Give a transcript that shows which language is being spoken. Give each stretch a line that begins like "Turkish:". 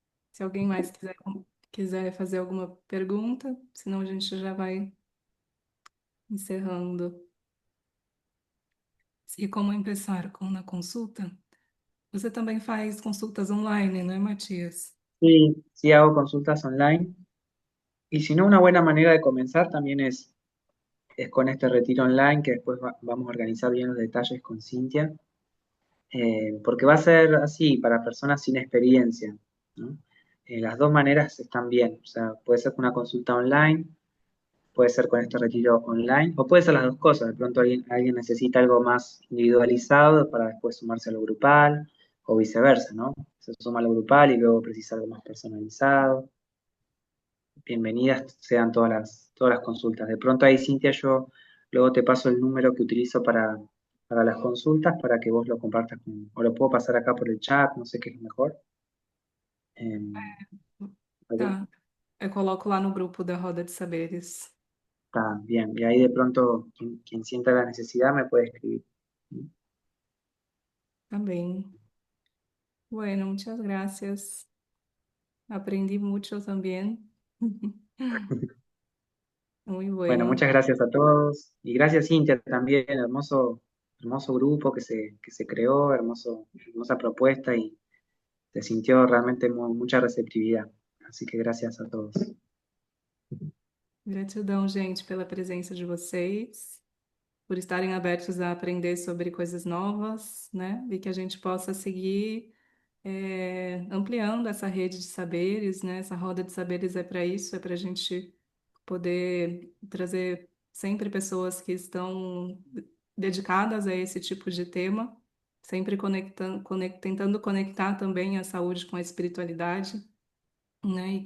Portuguese: Se alguém mais quiser fazer alguma pergunta, senão a gente já vai encerrando. E como começar com na consulta? Você também faz consultas online, não é, Matias?
Spanish: Sí, sí hago consultas online. Y si no, una buena manera de comenzar también es con este retiro online que después vamos a organizar bien los detalles con Cintia, porque va a ser así para personas sin experiencia, ¿no? Las dos maneras están bien, o sea, puede ser con una consulta online, puede ser con este retiro online, o puede ser las dos cosas, de pronto alguien necesita algo más individualizado para después sumarse a lo grupal, o viceversa, ¿no? Se suma a lo grupal y luego precisa algo más personalizado. Bienvenidas sean todas las consultas. De pronto ahí, Cintia, yo luego te paso el número que utilizo para las consultas para que vos lo compartas o lo puedo pasar acá por el chat, no sé qué es mejor. ¿Ok?
Portuguese: Tá. Eu coloco lá no grupo da Roda de Saberes.
Spanish: Está bien. Y ahí de pronto quien sienta la necesidad me puede escribir.
Portuguese: Tá bem.
Spanish: Bueno, muchas gracias. Aprendí mucho también. Muy Bueno, bueno. muchas gracias a todos. Y gracias, Cintia, también. Hermoso grupo que se creó, hermosa propuesta y se sintió realmente mucha receptividad. Así que gracias a todos.
Portuguese: Gratidão, gente, pela presença de vocês, por estarem abertos a aprender sobre coisas novas, né? E que a gente possa seguir ampliando essa rede de saberes, né? Essa roda de saberes é para isso, é para a gente poder trazer sempre pessoas que estão dedicadas a esse tipo de tema, sempre tentando conectar também a saúde com a espiritualidade, né?